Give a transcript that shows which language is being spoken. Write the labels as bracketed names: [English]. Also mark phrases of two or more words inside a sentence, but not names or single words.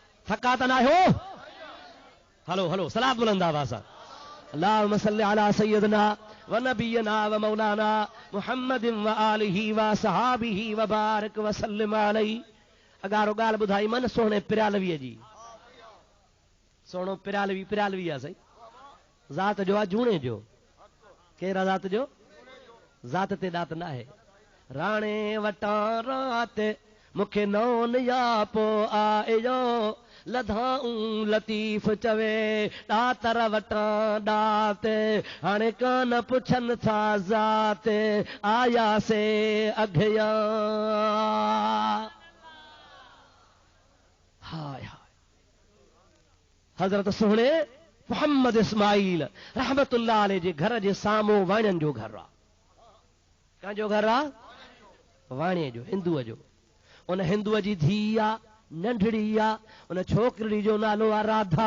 [Sindhi] थका त ना हो। हलो हलो सलात बुलंद आवाज़ सां। [Arabic] اللهم صل على سيدنا و نبينا و مولانا محمد و آله و صحابه و بارك و سلم عليه. [Sindhi] अगारो ॻाल्हि ॿुधाई मन सोहणे पिरालवीअ जी। सोहणो पिरालवी आहे साईं। ज़ात जो आहे जूणे जो। केरु आहे ज़ात जो? ज़ात ते ॾात न आहे। राणे वटां रात मूंखे नौन या पो आयो लधाऊं लतीफ़ चवे ॾातर वटां ॾात हाणे कान पुछनि था ज़ात आया से अघिया। हाय हाय हज़रत सोहणे मोहम्मद इस्माइल [Arabic] رحمة الله عليه [Sindhi] जे घर जे साम्हूं वाणियनि जो घर आहे। कंहिंजो घर आहे? वाणीअ जो, हिंदूअ जो। उन हिंदूअ जी धीउ आहे, नंढड़ी आहे। उन छोकिरी जो नालो आहे राधा।